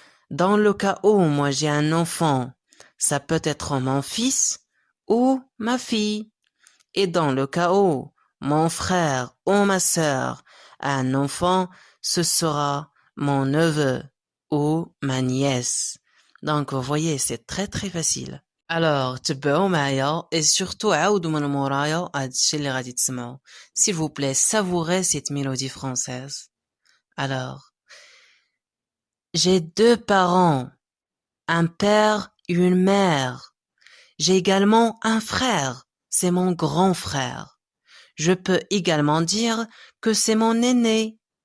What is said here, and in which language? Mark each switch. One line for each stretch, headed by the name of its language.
French: Dans le cas où moi j'ai un enfant, ça peut être mon fils ou ma fille. Et dans le cas où mon frère ou ma sœur a un enfant, ce sera mon neveu ou ma nièce. Donc vous voyez, c'est très très facile.
Arabic: Alors, تبعوا معايا
French: et surtout
Arabic: عاودوا من مورايا هاد الشي اللي غادي تسمعوا.
French: S'il vous plaît, savourez cette mélodie française. Alors, j'ai deux parents, un père et une mère. J'ai également un frère, c'est mon grand frère. Je peux également dire que c'est mon aîné.